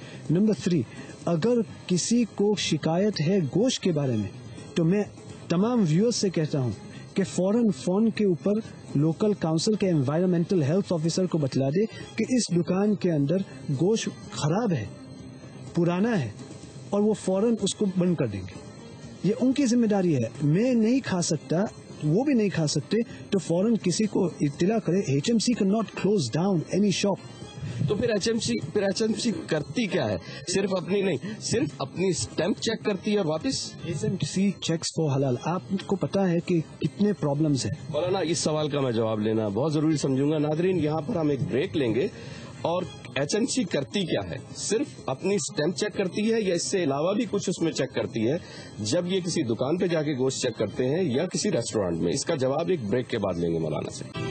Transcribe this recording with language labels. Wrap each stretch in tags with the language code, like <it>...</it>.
<ur>Number 3، اگر کسی کو شکایت ہے گوشت کے بارے میں تو میں تمام ویورز سے کہتا ہوں کہ فوراً فون کے اوپر لوکل کاؤنسل کے انوائرمنٹل ہیلتھ آفیسر کو بتلا دے کہ اس دکان کے اندر گوشت خراب ہے، پرانا ہے، اور وہ فوراً اس کو بند کر دیں گے. یہ ان کی ذمہ داری ہے. میں نہیں کھا سکتا، وہ بھی نہیں کھا سکتے، تو فوراً کسی کو اطلاع کرے.</ur> <en>HMC can not close down any shop.</en> <ur>تو پھر HMC کرتی کیا ہے؟ صرف اپنی اسٹیمپ چیک کرتی ہے اور واپس.</ur> <en>HMC checks for halal.</en> <ur>آپ کو پتا ہے کہ کتنے پرابلمز ہیں. مولانا اس سوال کا میں جواب لینا بہت ضروری سمجھوں گا. ناظرین یہاں پر ہم ایک بریک لیں گے. اور HMC کرتی کیا ہے؟ صرف اپنی اسٹیمپ چیک کرتی ہے یا اس سے علاوہ بھی کچھ اس میں چیک کرتی ہے جب یہ کسی دکان پہ جا کے گوشت چیک کرتے ہیں یا کسی ریسٹورینٹ میں؟ اس کا جواب ایک بریک کے بعد لیں گے مولانا سے.</ur>